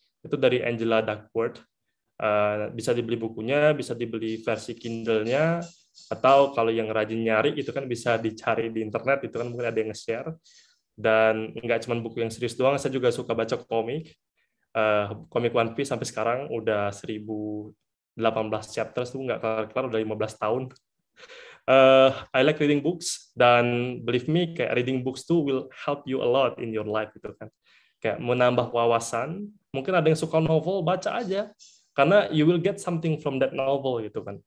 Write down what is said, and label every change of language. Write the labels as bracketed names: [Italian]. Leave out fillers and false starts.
[Indonesian] Itu dari Angela Duckworth. Bisa dibeli bukunya, bisa dibeli versi Kindle-nya, atau kalau yang rajin nyari itu kan bisa dicari di internet, itu kan mungkin ada yang nge-share. Dan nggak cuma buku yang serius doang, saya juga suka baca komik. Komik One Piece sampai sekarang udah 1018 chapters tuh nggak kelar-kelar, udah 15 tahun. [English] I like reading books, dan believe me, kayak reading books tuh will help you a lot in your life gitu kan. [Indonesian] Kayak menambah wawasan. Mungkin ada yang suka novel, baca aja. [English] Karena you will get something from that novel gitu kan.